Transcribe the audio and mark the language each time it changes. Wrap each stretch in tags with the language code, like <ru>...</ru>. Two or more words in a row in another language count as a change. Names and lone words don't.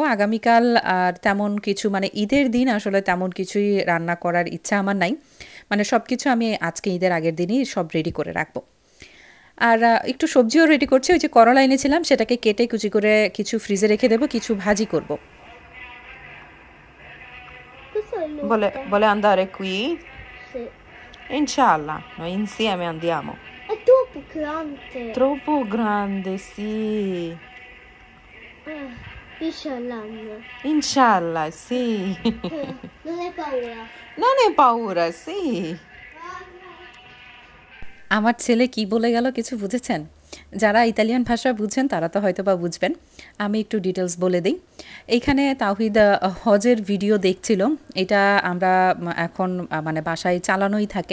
<bn>আগামীকাল আর তেমন কিছু, মানে ঈদের দিন আসলে তেমন কিছুই রান্না করার ইচ্ছা আমার নাই। মানে সব কিছু আমি আজকে ঈদের আগের দিনই সব রেডি করে রাখবো। আর একটু সবজিও রেডি করছি, ওই যে করলা এনেছিলাম সেটাকে কেটে কুচি করে কিছু ফ্রিজে রেখে দেবো, কিছু ভাজি করব।</bn> <it>Questo è Vuole, l'ultimo. vuole andare qui? Sì. Inshallah, noi insieme andiamo. È troppo grande. Troppo grande, sì. Inshallah. Inshallah, sì. Non hai paura. Non hai paura, sì.</it> <bn>আমার ছেলে কি বলে গেল কিছু বুঝেছেন? যারা ইতালিয়ান ভাষা বুঝেন তারা তো হয়তো বা বুঝবেন, আমি একটু ডিটেলস বলে দিই। এইখানে তাওহিদ হজের ভিডিও দেখছিল, এটা আমরা এখন মানে বাসায় চালানোই থাকে।</bn>